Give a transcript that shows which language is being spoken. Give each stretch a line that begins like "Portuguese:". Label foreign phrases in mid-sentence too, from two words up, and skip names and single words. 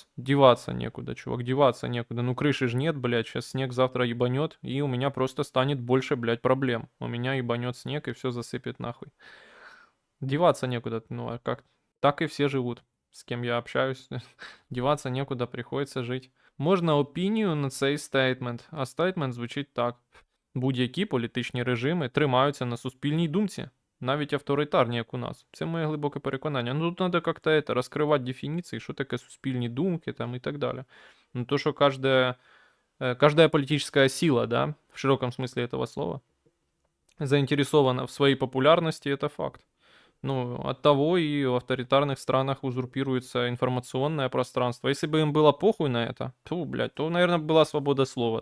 Russian: Деваться некуда, чувак, деваться некуда. Ну крыши же нет, блядь, сейчас снег завтра ебанет, и у меня просто станет больше, блядь, проблем. У меня ебанет снег, и все засыпет нахуй. Деваться некуда, ну а как? Так и все живут, с кем я общаюсь. Деваться некуда, приходится жить.
Ukrainian: Можна опінію на цей стейтмент, а стейтмент звучить так. Будь-які політичні режими тримаються на суспільній думці. Навіть авторитарні, як у нас. Це моє глибоке переконання. Ну тут треба як-то это, розкривати дефініції, що таке суспільні думки там і так далі. Ну то, що
Russian: каждая политическая сила, да, в широком смысле этого слова, заинтересована в своей популярности, это факт. Ну, от того и в авторитарных странах узурпируется информационное пространство. Если бы им было похуй на это, то, наверное, была свобода слова.